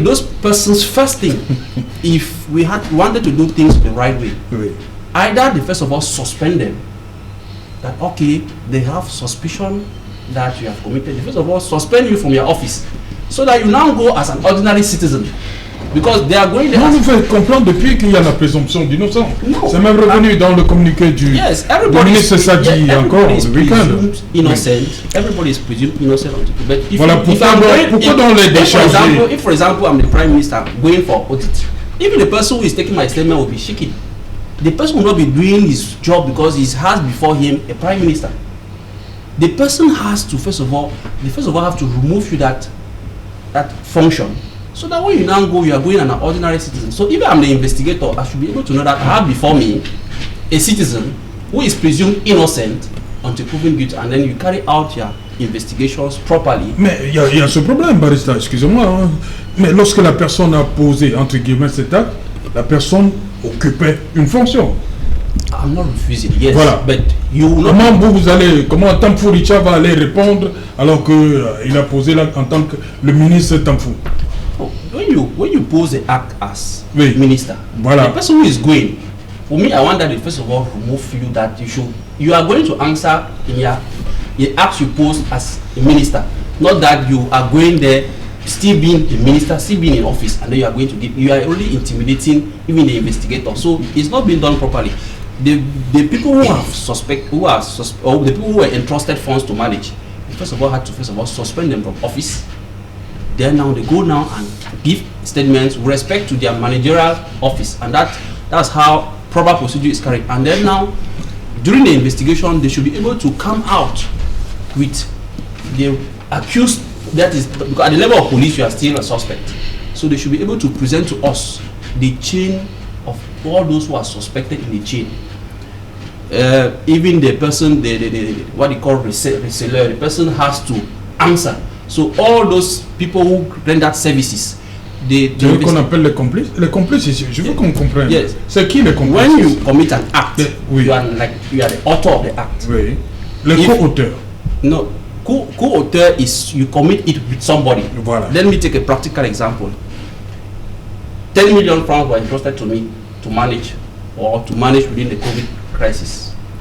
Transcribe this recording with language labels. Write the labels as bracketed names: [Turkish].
[English] Those persons, first thing, if we wanted to do things the right way, either they first of all suspend them, that okay, they have suspicion that you have committed, first of all suspend you from your office, so that you now go as an ordinary citizen Because they are going there. [French] On nous fait comprendre depuis qu'il y a la présomption d'innocence. [English] No. [French] C'est même revenu dans le communiqué du ministre Sadi encore le week-end. [English] Innocent. Everybody is presumed innocent. But if [French] Voilà, pourquoi dans les décharger? [English] If for example I'm the prime minister going for audit, even the person who is taking my statement will be shaking. The person will not be doing his job because he has before him a prime minister. The person has to first of all have to remove you that function. So that when you now go, you are going an ordinary citizen. So if I'm the investigator, I should be able to know that I have before me a citizen who is presumed innocent until proven guilty, and then you carry out your investigations properly. [French] Mais il y a ce problème, barista, excusez-moi. Hein. Mais lorsque la personne a posé, entre guillemets, cet acte, la personne occupait une fonction. [English] I'm not refusing, yes. [French] Voilà. [English] But you will not... [French] Comment Tamfou Richa va aller répondre alors qu'il a posé là en tant que le ministre Tamfou? [English] When you pose the act as [French] Oui. [English] minister, [French] Voilà. [English] the person who is going, for me, I want that they first of all remove you that you are going to answer in your act you pose as a minister, not that you are going there still being a minister, still being in office, and then you are going to you are already intimidating even the investigator. So it's not being done properly. The people who have or the people who were entrusted funds to manage, first of all had to suspend them from office. Then now they go now and give statements with respect to their managerial office, and that's how proper procedure is carried. And then now during the investigation they should be able to come out with the accused. That is, because at the level of police you are still a suspect, so they should be able to present to us the chain of all those who are suspected in the chain. Even the person, the what they call reseller, the person has to answer. So all those people who render services, [French] qu'on appelle les complices. Les complices, je veux qu'on comprenne. [English] Yes. [French] C'est qui les complices? [English] When you commit an act, [French] oui. [English] you are the author of the act. [French] Oui. Les co-auteurs. [English] No, co-author is you commit it with somebody. [French] Voilà. [English] Let me take a practical example. 10 million francs were entrusted to me to manage within the COVID crisis.